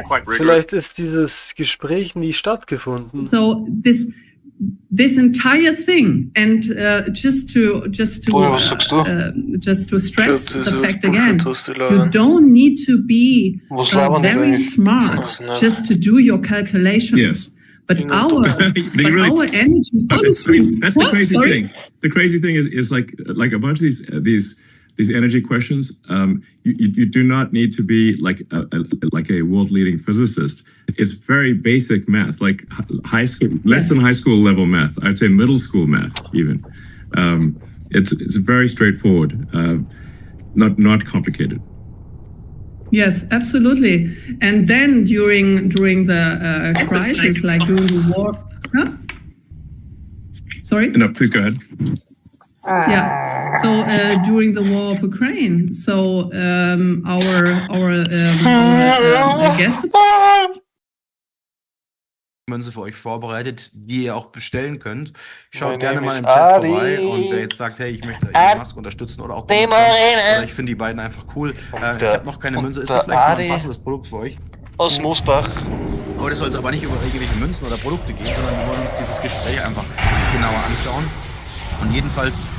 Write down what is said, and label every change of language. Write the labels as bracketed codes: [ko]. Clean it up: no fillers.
[de] Vielleicht ist dieses Gespräch nie stattgefunden. [en] So this entire thing, and just to stress the fact again, you don't need to be very smart just to do your calculations. Yes. But our energy policy. That's the crazy thing. The crazy thing is like a bunch of these energy questions. You do not need to be like a world leading physicist. It's very basic math, like high school, less than high school level math. I'd say middle school math even. It's very straightforward, not complicated. Yes, absolutely. And then during the crisis, like during the war. Huh? Sorry? No, please go ahead. Yeah. So during the war of Ukraine, so our guests. [de] Münze für euch vorbereitet, die ihr auch bestellen könnt. Schaut gerne mal im Chat vorbei und wer jetzt sagt, hey, ich möchte Elon Musk unterstützen oder auch ich finde die beiden einfach cool. Ich habe noch keine Münze. Ist das vielleicht ein passendes Produkt für euch? Aus Moosbach. Heute soll es aber nicht über irgendwelche Münzen oder Produkte gehen, sondern wir wollen uns dieses Gespräch einfach genauer anschauen. Und jedenfalls